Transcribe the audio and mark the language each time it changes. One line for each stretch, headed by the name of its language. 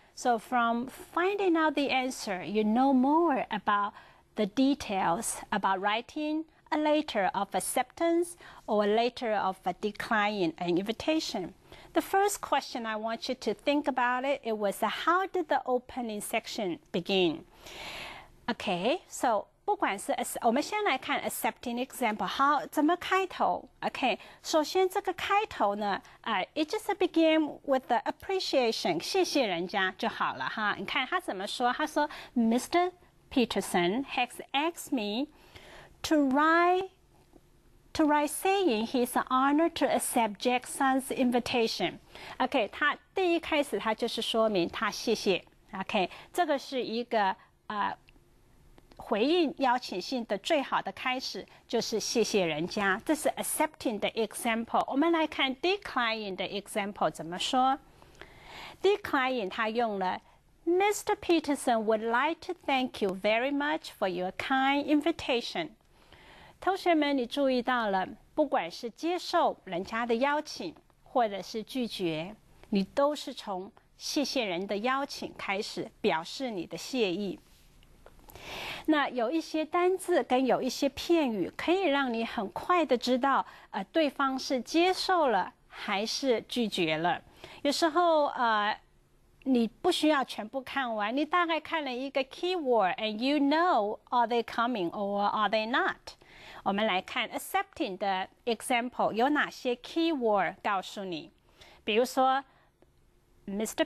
English: So from finding out the answer, you know more about the details about writing a letter of acceptance or a letter of declining an invitation. The first question I want you to think about it was how did the opening section begin?
Chinese: Okay, so 不管是我们先来看 accepting example， 好，怎么开头 ？OK， 首先这个开头呢，
English: it just begin with the appreciation，
Chinese: 谢谢人家就好了哈。你看他怎么说？他说 Mr.
English: Peterson has asked me to write saying he's honored to accept Jackson's invitation.
Chinese: OK， 他第一开始他就是说明他谢谢。 OK， 这个是一个回应邀请信的最好的开始就是谢谢人家，这是 accepting 的 example。我们来看 declining 的 example 怎么说 ？declining 他用了 Mr.
English: Peterson would like to thank you very much for your kind invitation。
Chinese: 同学们，你注意到了，不管是接受人家的邀请，或者是拒绝，你都是从谢谢人的邀请开始，表示你的谢意。那有一些单字跟有一些片语，可以让你很快的知道，对方是接受了还是拒绝了。有时候，你不需要全部看完，你大概看了一个 keyword
English: and you know are they coming or are they not。
Chinese: 我们来看 accepting 的 example 有哪些 keyword 告诉你，比如说 Mr.